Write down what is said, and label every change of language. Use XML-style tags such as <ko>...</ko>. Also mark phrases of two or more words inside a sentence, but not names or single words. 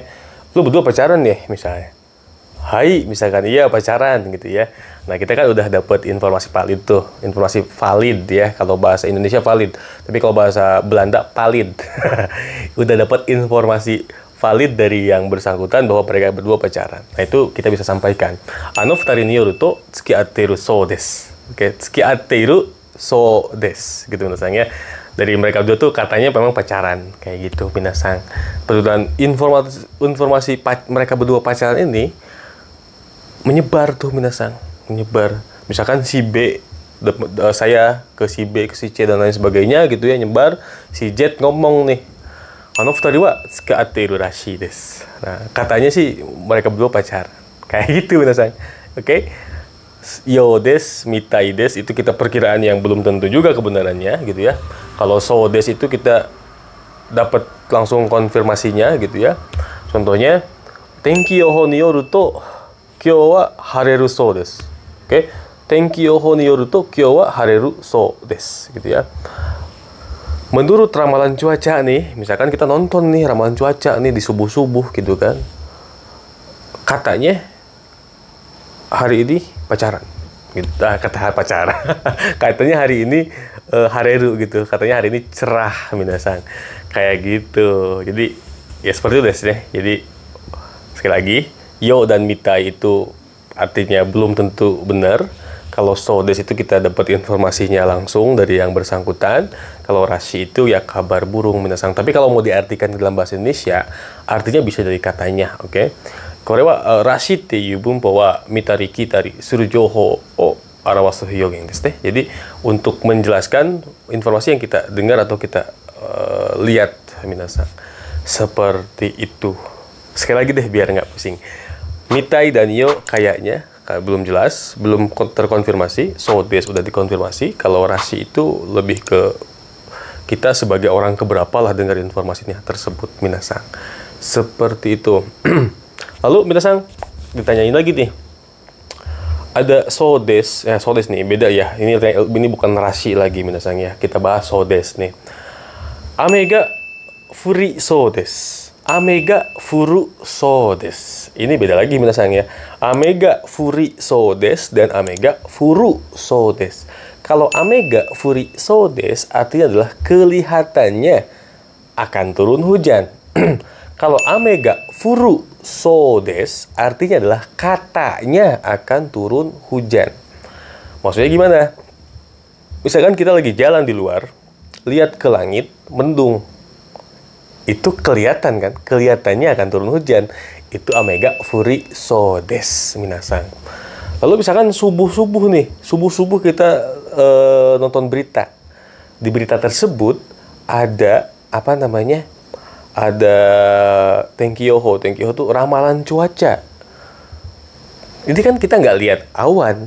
<id>Lu berdua pacaran ya misalnya. Hai, misalkan iya pacaran gitu ya. Nah, kita kan udah dapat informasi valid tuh. Informasi valid ya, kalau bahasa Indonesia valid. Tapi kalau bahasa Belanda valid. Udah dapat informasi valid dari yang bersangkutan bahwa mereka berdua pacaran. Nah, itu kita bisa sampaikan.</id> <ja>二人によると付き合ってるそうです. Oke, 付き合ってるそうです gitu minasang ya.</ja> <id>Dari mereka berdua tuh katanya memang pacaran kayak gitu minasang. Dan informasi mereka berdua pacaran ini menyebar tuh minasang, menyebar. Misalkan si B, saya ke si B, ke si C dan lain sebagainya gitu ya, nyebar. Si Z ngomong nih,</id> <ja>二人は付き合ってるらしいです.</ja> <id>Nah, katanya sih mereka berdua pacaran. Kayak gitu minasang. Oke.</id> <ja>ようです、みたいです</ja> <id>itu kita perkiraan yang belum tentu juga kebenarannya gitu ya. Kalau</id> <ja>そうです</ja> <id>itu kita dapat langsung konfirmasinya gitu ya. Contohnya,</id> <ja>天気予報によると今日は晴れるそうです. Oke. 天気予報によると今日は晴れるそうです</ja> <id>gitu ya. Menurut ramalan cuaca nih, misalkan kita nonton nih ramalan cuaca nih di subuh-subuh gitu kan. Katanya hari ini pacaran. Gitu. Kata pacaran. Katanya hari ini hareru gitu. Katanya hari ini cerah minasang. Kayak gitu. Jadi ya seperti itu deh. Jadi sekali lagi, yo dan mitai itu artinya belum tentu benar. Kalau</id> <ja>そうです</ja> <id>itu kita dapat informasinya langsung dari yang bersangkutan. Kalau rashi itu ya kabar burung minasang. Tapi kalau mau diartikan dalam bahasa Indonesia, artinya bisa dari katanya, oke?</id> <ja>これはらしいという文法は見たり聞いたりする情報を表す表現ですね.</ja> <id>Jadi untuk menjelaskan informasi yang kita dengar atau kita lihat minasang. Seperti itu. Sekali lagi deh biar nggak pusing. Mitai dan yo kayaknya belum jelas, belum terkonfirmasi.</id> <ja>そうです</ja> <id>udah dikonfirmasi. Kalau rashi itu lebih ke kita sebagai orang keberapa lah dengar informasinya tersebut minasang. Seperti itu. Lalu minasang ditanyain lagi nih. Ada</id> <ja>そうです</ja> <id>nih beda ya. Ini bukan rashi lagi minasang ya. Kita bahas</id> <ja>そうです</ja> <id>nih.</id> <ja>雨が降りそうです. 雨が降るそうです.</ja> <id>Ini beda lagi minasang ya.</id> <ja>雨が降りそうです</ja> <id>dan</id> <ja>雨が降るそうです.</ja> <id>Kalau</id> <ja>雨が降りそうです</ja> <id>artinya adalah kelihatannya akan turun hujan. Kalau</id> <ja>雨が降るそうです</ja> <id>artinya adalah katanya akan turun hujan. Maksudnya gimana? Misalkan kita lagi jalan di luar, lihat ke langit, mendung. Itu kelihatan kan? Kelihatannya akan turun hujan. Itu</id> <ja>雨が降りそうです</ja> <id>minasang. Lalu misalkan subuh-subuh nih. Subuh-subuh kita nonton berita. Di berita tersebut ada apa namanya? Ada tenkyoho. Tenkyoho itu ramalan cuaca. Jadi kan kita nggak lihat awan.</id>